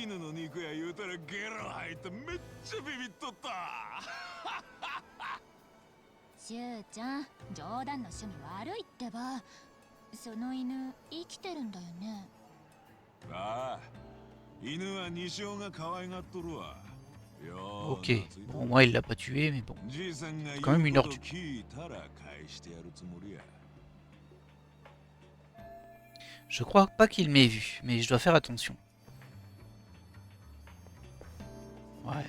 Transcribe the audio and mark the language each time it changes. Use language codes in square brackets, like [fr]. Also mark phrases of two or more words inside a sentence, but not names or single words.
[ja] 犬の肉や言うたらゲロ吐いてめっちゃビビっとった。しゅうちゃん、冗談の趣味悪いってば。その犬生きてるんだよね。ああ、犬は西尾が可愛がっとるわ。 [fr] Ok, bon moi il l'a pas tué mais bon. C'est quand même une ordure. Je crois pas qu'il m'ait vu, mais je dois faire attention. Ouais.